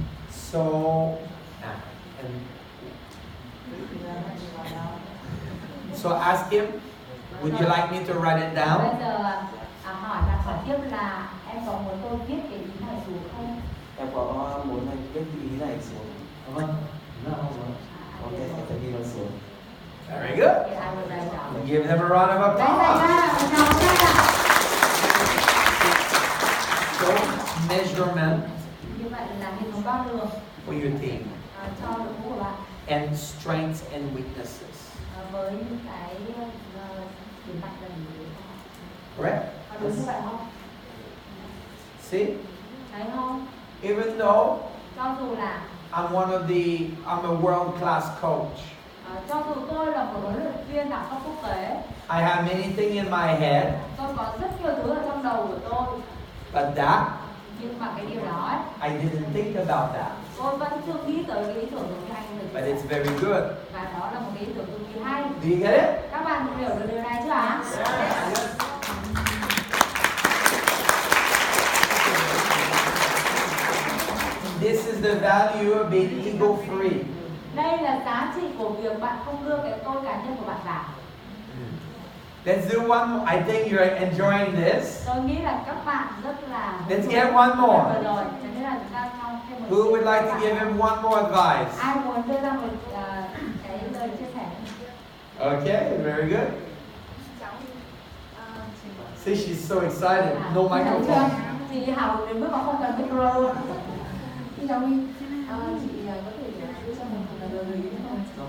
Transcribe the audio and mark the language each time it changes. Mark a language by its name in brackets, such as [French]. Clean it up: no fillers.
[English] So, so ask him, would you like me to write it down? [Vietnamese] Bây giờ hỏi tiếp là em có muốn tôi viết cái ý này xuống không? Em có muốn anh viết cái ý này xuống. Vâng, rất là mong muốn. Ok, em sẽ ghi nó xuống. [English] Very good. [Vietnamese] Thì ai [English] will write down. Give them a round of applause. So, measurement [Vietnamese] Như vậy là hệ thống đo lường [English] for your team [Vietnamese] cho đội ngũ của bạn [English] and strengths and weaknesses. [Vietnamese] với những cái điểm mạnh và điểm yếu. [English] Correct? [Vietnamese] Có đúng như vậy không? [English] See? [Vietnamese] Thấy không? [English] Even though [Vietnamese] Cho dù là [English] I'm a world-class coach. [Vietnamese] Cho dù tôi là một huấn luyện viên đẳng cấp quốc tế, [English] I have many things in my head, [Vietnamese] tôi có rất nhiều thứ ở trong đầu của tôi, [English] but that, [Vietnamese] nhưng mà cái điều đó ấy, [English] I didn't think about that. [Vietnamese] tôi vẫn chưa nghĩ tới cái ý tưởng giống như anh vừa [English] But [Vietnamese] chia [English] it's [Vietnamese] sẻ. [English] very good. [Vietnamese] Và đó là một cái ý tưởng cực kỳ hay. [English] Do you get it? [Vietnamese] Các bạn hiểu được điều này chưa ạ? [English] This is the value of being ego-free. [Vietnamese] Đây là giá trị của việc bạn không đưa cái tôi cá nhân của bạn vào. [English] Let's do one more. I think you're enjoying this. [Vietnamese] Tôi nghĩ là các bạn rất là [English] Let's get one more. [Vietnamese] rồi, cho nên là chúng ta trong thêm một [English] Who would like to give him one more advice? [Vietnamese] ai muốn đưa ra một cái lời chia sẻ? [English] Okay, very good. See, she's so excited. No microphone. [Vietnamese] Chị Hảo đến mức mà không cần micro luôn. Chị Giáo Huy, chị có thể đưa cho một lời ý không?